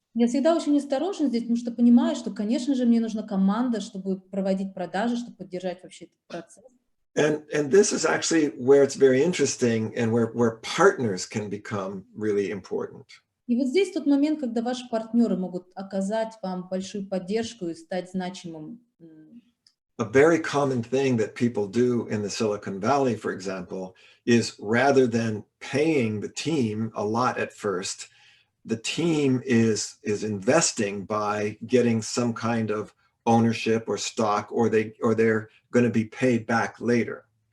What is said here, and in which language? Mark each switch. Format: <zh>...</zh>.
<ru>Я всегда очень осторожна здесь, потому что понимаю, что, конечно же, мне нужна команда, чтобы проводить продажи, чтобы поддержать вообще этот процесс.</ru> <en>And this is actually where it's very interesting and where partners can become really important.</en> <ru>И вот здесь тот момент, когда ваши партнеры могут оказать вам большую поддержку и стать значимым.</ru> <en>A very common thing that people do in the Silicon Valley, for example, is rather than paying the team a lot at first, the team is investing by getting some kind of ownership or stock, or they're going to be paid back later.</en>